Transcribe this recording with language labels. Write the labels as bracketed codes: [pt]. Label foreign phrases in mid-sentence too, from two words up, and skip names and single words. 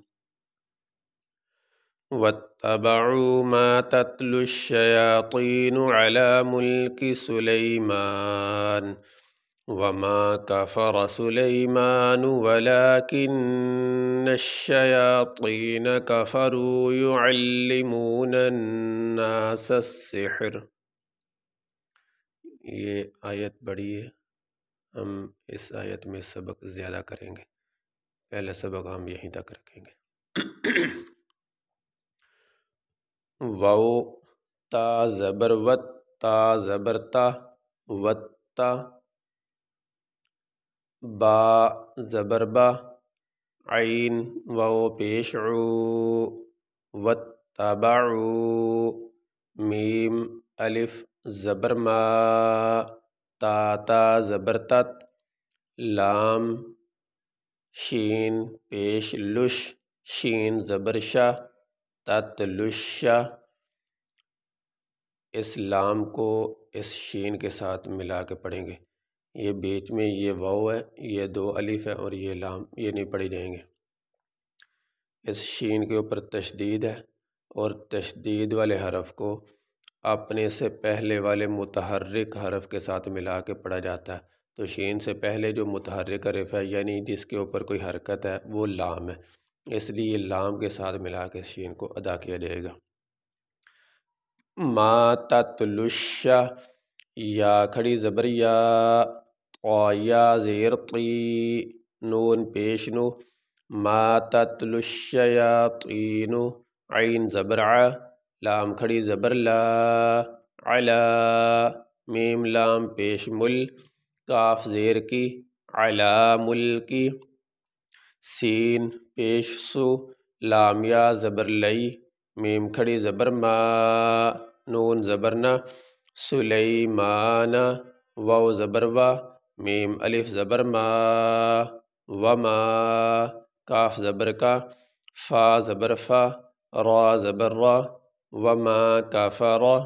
[ar] واتبعوا ما تتلو الشياطين على ملك سليمان وما كفر سليمان ولكن الشياطين كفروا يعلمون الناس السحر۔ [ur] یہ آیت بڑی ہے، ہم اس آیت میں سبق زیادہ کریں گے، پہلا سبق ہم یہیں تک رکھیں گے۔ واو تا زبر وت، تا زبر تا، وتا، با زبر با، عین واو پیش عو، واتبعوا، میم الف زبر ما، تا تا زبر تت، لام شین پیش لش، شین زبر شا، تت لشا۔ اس لام کو اس شین کے ساتھ ملا کے پڑھیں گے، یہ بیچ میں یہ واو ہے، یہ دو الف ہے اور یہ لام، یہ نہیں پڑھی جائیں گے۔ اس شین کے اوپر تشدید ہے اور تشدید والے حرف کو اپنے سے پہلے والے متحرک حرف کے ساتھ ملا کے پڑھا جاتا ہے۔ تو شین سے پہلے جو متحرک حرف ہے یعنی جس کے اوپر کوئی حرکت ہے وہ لام ہے، اس لیے لام کے ساتھ ملا کے شین کو ادا کیا جائے گا۔ ما تتلشا، یا کھڑی زبر یا، یا زیر طی، نون پیش نو، [ar] ما تتلو الشیاطین، [ur] عین زبر ع، لام کھڑی زبر لا، علا، میم لام پیش مل، کاف زیر کی، [ar] علا ملکی، [ur] سین پیش سو، لام یا زبر لئی، میم کھڑی زبر ما، نون زبر نا، سلیمان، واو زبر وا، میم الف زبر ما، وما، کاف زبر کا، فا زبر فا، را زبر را، [ar] وما کفر،